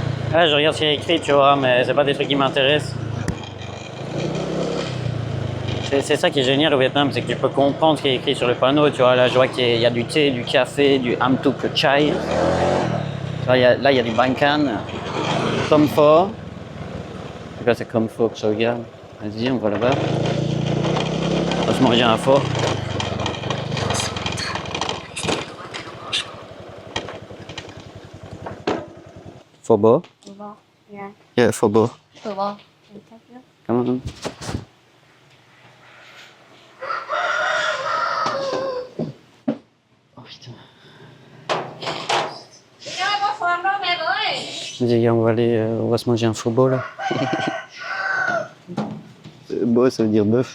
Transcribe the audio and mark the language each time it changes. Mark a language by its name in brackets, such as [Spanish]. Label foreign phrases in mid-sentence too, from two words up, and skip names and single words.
[French] Ouais, je regarde ce qu'il y a écrit, tu vois, mais c'est pas des trucs qui m'intéressent. C'est ça qui est génial au Vietnam, c'est que tu peux comprendre ce qui est écrit sur le panneau, tu vois. Là, je vois qu'il y a du thé, du café, du [Vietnamese] Am Tuk Chai. [French] Là, il y a du [Vietnamese] Bang Can, Tom Pho. [French] C'est quoi, c'est comme Pho que je regarde? Vas-y, on va là-bas. On va se manger un pho. [Vietnamese] Pho bo? Vâng, dạ. Yeah, pho bo. Từ vâng. Cảm ơn. [French] Oh putain. Vas-y, on va se manger un [Vietnamese] pho bo [French] là. Bo, ça veut dire bœuf.